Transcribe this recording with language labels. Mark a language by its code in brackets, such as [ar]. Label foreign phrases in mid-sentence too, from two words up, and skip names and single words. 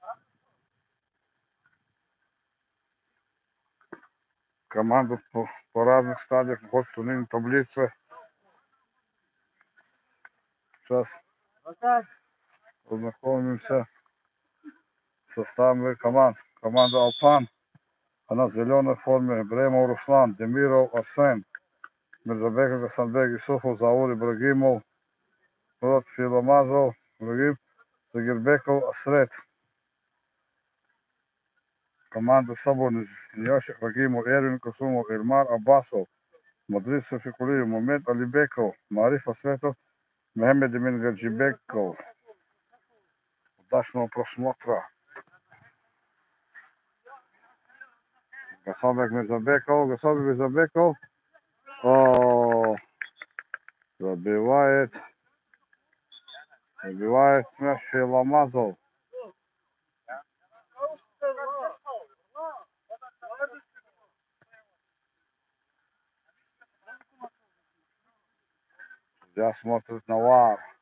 [ru] Команду по разных стадиях вход в турнирной таблице. Сейчас познакомимся с составом команд. Команда Алпан, она в зеленой форме. Бремов Руслан, Демиров Арсен, Мирзабеков Гасанбек Исуфов, Заур Ибрагимов, Мурат Филомазов, Загирбеков Асрет. Команда Соборный, Яшик Рагимов, Эрвин Кусумов, Эльмар Аббасов, Мадрид Софикулиев, Мухаммед Алибеков, Мариф Асретов, Мехмед Эмин Гаджибеков. Удачного просмотра. Гасанбек Мирзабеков. О, забивает мяч Филомазов. Судья смотрит на ВАР.